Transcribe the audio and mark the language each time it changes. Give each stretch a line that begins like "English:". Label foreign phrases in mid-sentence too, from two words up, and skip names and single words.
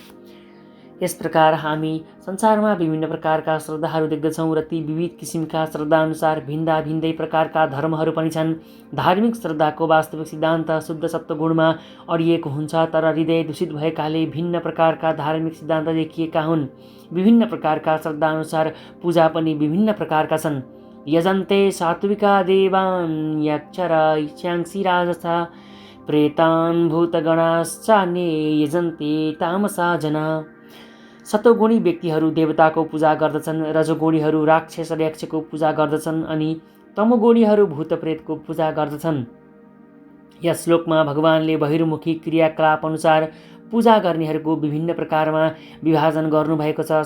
Nepali: यस प्रकार हामी संसारमा विभिन्न प्रकारका श्रद्धाहरू देख्दछौँ, र ती विविध किसिमका श्रद्धाअनुसार भिन्दा भिन्दै प्रकारका धर्महरू पनि छन्। धार्मिक श्रद्धाको वास्तविक सिद्धान्त शुद्ध सत्वगुणमा अडिएको हुन्छ, तर हृदय दूषित भएकाले भिन्न प्रकारका धार्मिक सिद्धान्त देखिएका हुन्। विभिन्न प्रकारका श्रद्धाअनुसार पूजा पनि विभिन्न प्रकारका छन्।
Sanskrit: यजन्ते सात्विका देवान् यक्षराश्यांसि राजसा प्रेतान् भूतगणाश्चान्ये यजन्ते तामसा जना।
Nepali: सत्वगुणी व्यक्तिहरू देवताको पूजा गर्दछन्, रजोगुणीहरू राक्षस यक्षको पूजा गर्दछन्, अनि तमोगुणीहरू भूतप्रेतको पूजा गर्दछन्। यस श्लोकमा भगवानले बहिर्मुखी क्रियाकलाप अनुसार पूजा गर्नेहरूको विभिन्न प्रकारमा विभाजन गर्नुभएको छ।